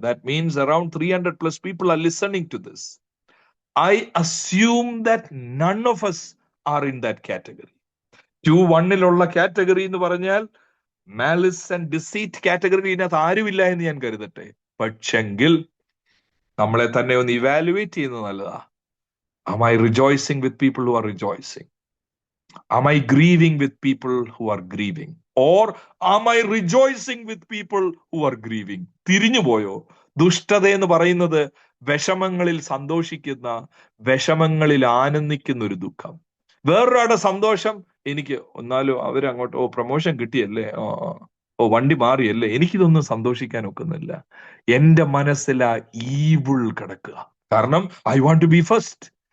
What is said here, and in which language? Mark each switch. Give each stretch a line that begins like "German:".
English: That means around 300+ people are listening to this. I assume that none of us are in that category.
Malayalam: 2:1 category എന്ന് പറഞ്ഞാൽ malice and ഡിസീറ്റ് category ഇതിനകത്ത് ആരുമില്ല എന്ന് ഞാൻ കരുതട്ടെ. പക്ഷെങ്കിൽ നമ്മളെ തന്നെ ഒന്ന് ഇവാലുവേറ്റ് ചെയ്യുന്നത് നല്ലതാ.
English: Am I rejoicing with people who are rejoicing? Am I grieving with people who are grieving? Or am I rejoicing with people who are grieving?
Malayalam: തിരിഞ്ഞു പോയോ? ദുഷ്ടത എന്ന് പറയുന്നത് വിഷമങ്ങളിൽ സന്തോഷിക്കുന്ന, വിഷമങ്ങളിൽ ആനന്ദിക്കുന്ന ഒരു ദുഃഖം. വേറൊരാളുടെ സന്തോഷം എനിക്ക് ഒന്നാലും അവരങ്ങോട്ട് പ്രൊമോഷൻ കിട്ടിയല്ലേ, വണ്ടി മാറിയല്ലേ, എനിക്കിതൊന്നും സന്തോഷിക്കാൻ ഒക്കുന്നില്ല. എന്റെ മനസ്സിലാ ഈവിൾ കിടക്കുക. കാരണം
English: I want to be first.